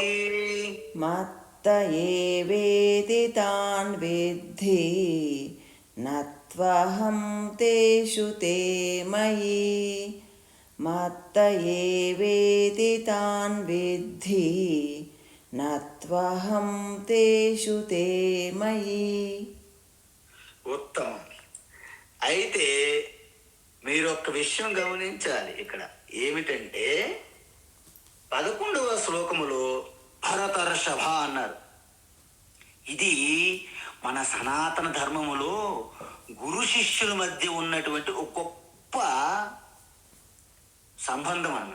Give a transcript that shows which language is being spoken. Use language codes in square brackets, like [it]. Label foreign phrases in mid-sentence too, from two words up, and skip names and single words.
[sa] मत्त एवेति तान् विद्धि न त्वहं तेषु ते मयि मत्त एवेति तान् विद्धि न त्वहं तेषु ते मयि [te] ఉత్తమం. అయితే మీరు ఒక్క విషయం గమనించాలి. ఇక్కడ ఏమిటంటే 11వ శ్లోకములో భరతర్షభ అన్నారు. ఇది మన సనాతన ధర్మములో గురు శిష్యుల మధ్య ఉన్నటువంటి ఒక గొప్ప సంబంధం అన్నమాట.